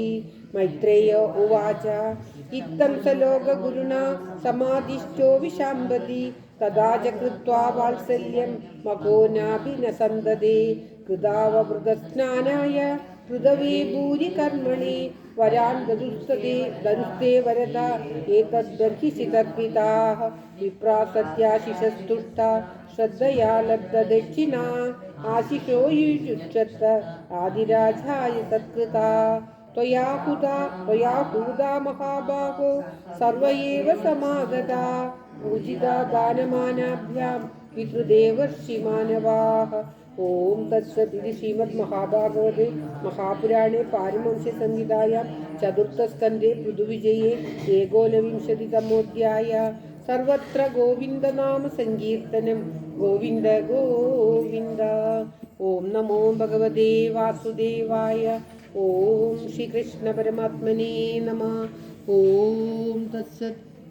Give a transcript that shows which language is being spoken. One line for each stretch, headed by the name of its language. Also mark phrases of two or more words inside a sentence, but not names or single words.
Sanskrit: മൈത്രേയ ഉവാച ഇത്തം സലോകഗുരുണാ സമാധിഷ്ഠോ വിശാംബതി തദാ ച കൃത്വാ വാത്സല്യം മകോനാഭിനസന്തതേ കൃതാവവൃതസ്നാനായ പൃഥവേ ഭൂരി കർമ്മണി വരാൻ ദരുസ്തേ വരദ ഏതദ്ബർഹിഷി തദ്വിതാഃ വിപ്രാ സത്യാശിഷസ്തുഷ്ടാ ശ്രദ്ധയാ ലബ്ധദക്ഷിണാ ആശിഷോ യുജുക്ഷത്ത ആദിരാജായ സത്കൃതാ त्वया हूता महाबाहो सर्व एव समागता पूजिता दानमानाभ्यां पितृदेवर्षिमानवाः ओम तत्सत् इति श्रीमद्महाभागवते महापुराणे पारमहंस्यसंहितायां चतुर्थस्कन्धे पृथुविजये एकोनविंशतितमोऽध्यायः सर्वत्र गोविन्दनाम संकीर्तनं गोविन्द गोविन्द ओम नमो भगवते वासुदेवाय ओम श्री कृष्ण परमात्मने नमः ओम तत्सत्